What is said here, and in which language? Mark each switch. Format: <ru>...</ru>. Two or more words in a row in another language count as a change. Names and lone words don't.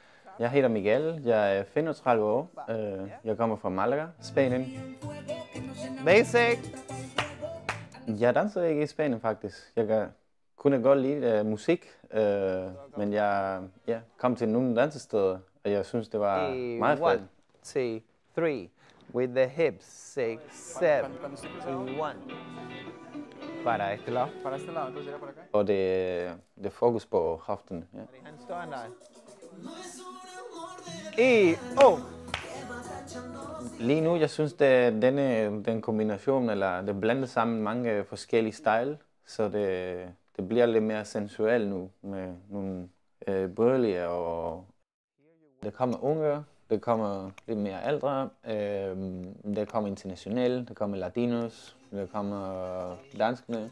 <da>Jeg hedder Miguel, jeg er 35 år. Jeg kommer fra Malaga, Spanien. Basic! Jeg danser ikke i Spanien faktisk. Jeg kunne godt lide musik, men jeg kom til nogle dansesteder, og jeg synes, det var meget fedt. 1, 2, 3.</da> <en>With the hips. 6, 7. 1.</en> <es>Para este lado. Para este lado, entonces sería por acá.</es> <da>Og det fokus på hoften. Ja. Han står der. Lige nu, jeg synes, det den kombination, eller det blander sammen mange forskellige style, så det bliver lidt mere sensuelt nu, med nogle bøgelige, og det kommer unge, det kommer lidt mere ældre, det kommer internationalt, det kommer latinos, det kommer danskerne.</da>